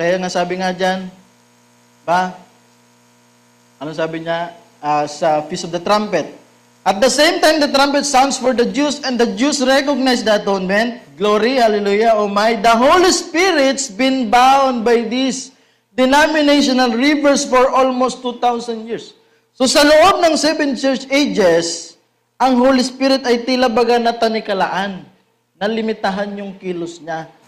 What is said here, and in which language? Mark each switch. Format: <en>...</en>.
<tl>Kaya nga sabi nga dyan, diba? Ano sabi niya? Sa Feast of the Trumpet.</tl> <en>At the same time, the trumpet sounds for the Jews, and the Jews recognize the atonement. Glory, hallelujah, oh my. The Holy Spirit's been bound by these denominational rivers for almost 2,000 years.</en> <tl>So sa loob ng 7 church ages, ang Holy Spirit ay tila baga na tanikalaan, nalimitahan yung kilos niya.</tl>